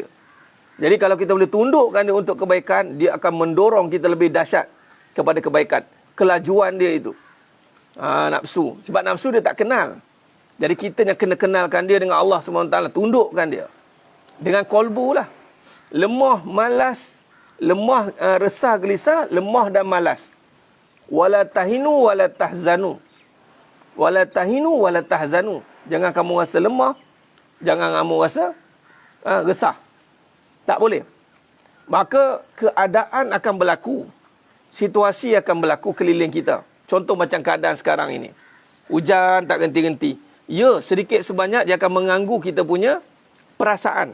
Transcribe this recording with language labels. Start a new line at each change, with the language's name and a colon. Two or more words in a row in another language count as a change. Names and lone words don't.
Malay: Jadi kalau kita boleh tundukkan dia untuk kebaikan, dia akan mendorong kita lebih dahsyat kepada kebaikan. Kelajuan dia itu. Nafsu. Sebab nafsu dia tak kenal. Jadi kita yang kena kenalkan dia dengan Allah SWT. Tundukkan dia. Dengan kolbu lah. Lemah, malas. Lemah, resah, gelisah. Lemah dan malas.
Arabic: ولا تهنوا ولا تحزنوا. ولا تهنوا ولا تحزنوا.
Malay: Jangan kamu rasa lemah. Jangan kamu rasa resah. Tak boleh. Maka keadaan akan berlaku. Situasi akan berlaku keliling kita. Contoh macam keadaan sekarang ini. Hujan tak henti-henti. Ya, sedikit sebanyak dia akan mengganggu kita punya perasaan.